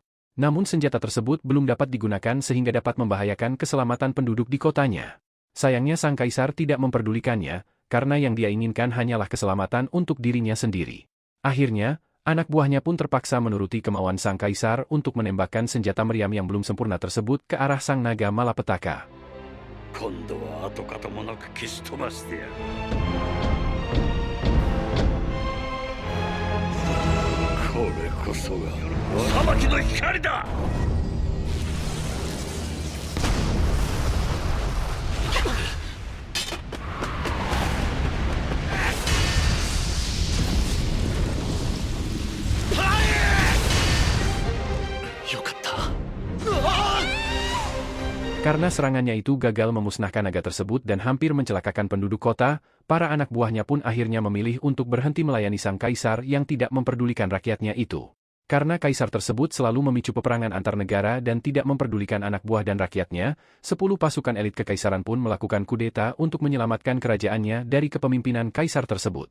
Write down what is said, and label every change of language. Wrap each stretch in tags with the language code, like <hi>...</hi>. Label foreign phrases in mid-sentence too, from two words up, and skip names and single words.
<id>Namun senjata tersebut belum dapat digunakan sehingga dapat membahayakan keselamatan penduduk di kotanya. Sayangnya sang kaisar tidak memperdulikannya, karena yang dia inginkan hanyalah keselamatan untuk dirinya sendiri. Akhirnya, anak buahnya pun terpaksa menuruti kemauan sang kaisar untuk menembakkan senjata meriam yang belum sempurna tersebut ke arah sang naga malapetaka.</id> <ja>今度は跡形もなく消し飛ばしてやる。これこそが裁きの光だ。よかった。</ja> <id>Karena serangannya itu gagal memusnahkan naga tersebut dan hampir mencelakakan penduduk kota, para anak buahnya pun akhirnya memilih untuk berhenti melayani sang kaisar yang tidak memperdulikan rakyatnya itu. Karena kaisar tersebut selalu memicu peperangan antar negara dan tidak memperdulikan anak buah dan rakyatnya, 10 pasukan elit kekaisaran pun melakukan kudeta untuk menyelamatkan kerajaannya dari kepemimpinan kaisar tersebut.</id>